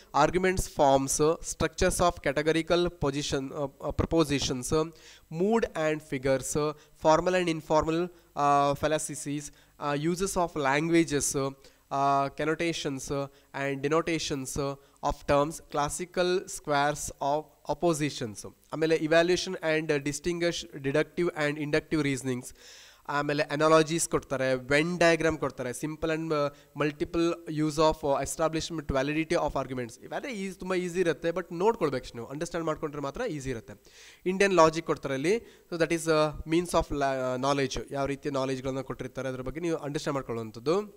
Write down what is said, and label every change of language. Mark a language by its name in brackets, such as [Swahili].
[English] Arguments forms, structures of categorical propositions, mood and figures, formal and informal fallacies, uses of languages, connotations and denotations of terms, classical squares of oppositions. ಆಮೇಲೆ evaluation and distinguish deductive and inductive reasonings. ಆಮೇಲೆ analogies ಕೊಡ್ತಾರೆ, Venn diagram ಕೊಡ್ತಾರೆ, simple and multiple use of establishment validity of arguments. [Kannada] ಇವೆಲ್ಲ ತುಂಬ easy ಇರುತ್ತೆ, but ನೋಡ್ಕೊಳ್ಬೇಕು ನೀವು, understand ಮಾಡ್ಕೊಂಡ್ರೆ ಮಾತ್ರ ಈಸಿ ಇರುತ್ತೆ. ಇಂಡಿಯನ್ ಲಾಜಿಕ್ ಕೊಡ್ತಾರೆ ಅಲ್ಲಿ. [English] so that is means of knowledge, [Kannada] ಯಾವ ರೀತಿಯ ನಾಲೆಜ್ಗಳನ್ನು ಕೊಟ್ಟಿರ್ತಾರೆ ಅದ್ರ ಬಗ್ಗೆ ನೀವು ಅಂಡರ್ಸ್ಟ್ಯಾಂಡ್ ಮಾಡ್ಕೊಳ್ಳುವಂಥದ್ದು.